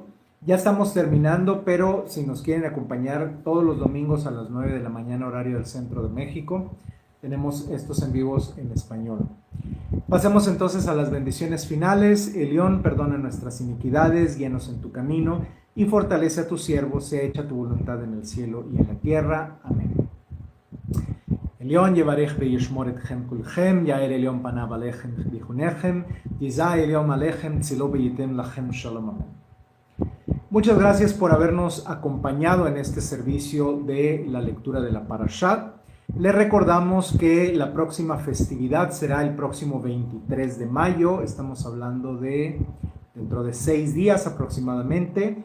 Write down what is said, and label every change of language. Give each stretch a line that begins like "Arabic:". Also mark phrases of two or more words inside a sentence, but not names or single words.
Spanish: Ya estamos terminando, pero si nos quieren acompañar todos los domingos a las 9 de la mañana, horario del centro de México, tenemos estos en vivos en español. Pasemos entonces a las bendiciones finales. Elión, perdona nuestras iniquidades, guíanos en tu camino y fortalece a tu siervo, sea hecha tu voluntad en el cielo y en la tierra. Amén. Elión,
Hebrew: יברך וישמור אתכם כולכם, יאר עליון פניו אליכם ביחוננכם, ישא עליון אליכם צילו ויתן לכם שלום.
Spanish: Amén. Muchas gracias por habernos acompañado en este servicio de la lectura de la Parashat. Les recordamos que la próxima festividad será el próximo 23 de mayo. Estamos hablando de dentro de 6 días aproximadamente.